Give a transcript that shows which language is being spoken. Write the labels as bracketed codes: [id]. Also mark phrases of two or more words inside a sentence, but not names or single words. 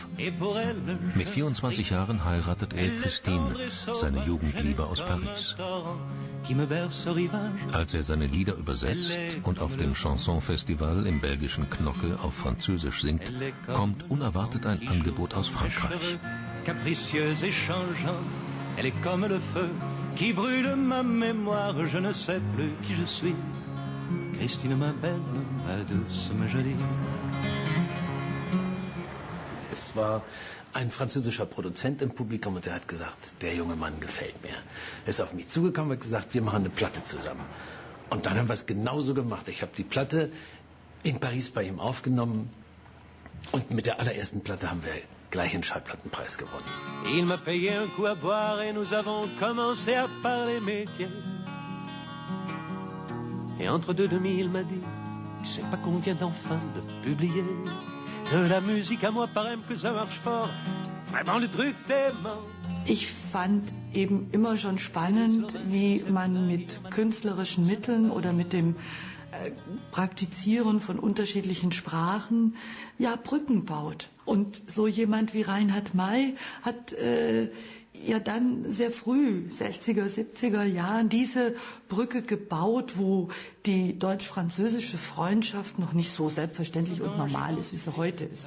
[de] Mit 24 Jahren heiratet er Christine, seine Jugendliebe aus Paris. Als er seine Lieder übersetzt und auf dem Chanson-Festival im belgischen Knocke auf Französisch singt, kommt unerwartet ein Angebot aus Frankreich. [fr] Capricieuse et changeante, elle est comme le feu qui brûle ma mémoire, je ne sais plus qui je suis. Christine, ma belle, ma douce, ma jolie. [de] Es war ein französischer Produzent im Publikum und der hat gesagt, der junge Mann gefällt mir. Er ist auf mich zugekommen und hat gesagt, wir machen eine Platte zusammen. Und dann haben wir es genauso gemacht. Ich habe die Platte in Paris bei ihm aufgenommen und mit der allerersten Platte haben wir gleich einen Schallplattenpreis gewonnen. [fr] Il m'a payé un coup à boire et nous avons commencé à parler métier. Et entre deux demi, il m'a dit, tu sais pas qu'on vient enfin de publier de la musique à moi, pareil que ça marche fort. Vraiment le truc t'aimant. [de] Ich fand eben immer schon spannend, wie man mit künstlerischen Mitteln oder mit dem Praktizieren von unterschiedlichen Sprachen ja Brücken baut. Und so jemand wie Reinhard May hat ja dann sehr früh, 60er, 70er Jahren, diese Brücke gebaut, wo die deutsch-französische Freundschaft noch nicht so selbstverständlich und normal ist, wie sie heute ist.